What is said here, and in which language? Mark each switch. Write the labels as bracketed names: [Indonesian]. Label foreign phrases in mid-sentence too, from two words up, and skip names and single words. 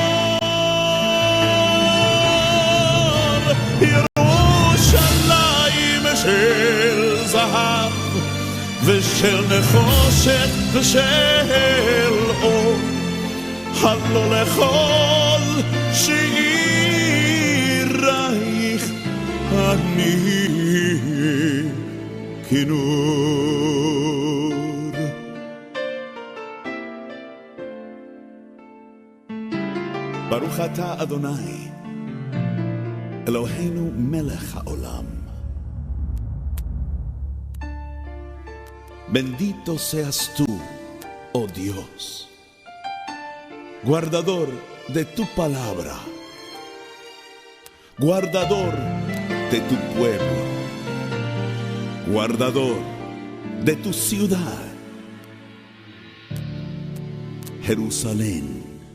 [Hebrew] של זהב ושל נחושת ושל אור, הלא לכל שירייך אני כינור. ברוך אתה אדוני אלוהינו מלך העולם, [Spanish] bendito seas tú, oh Dios, guardador de tu palabra, guardador de tu pueblo, guardador de tu ciudad, Jerusalén.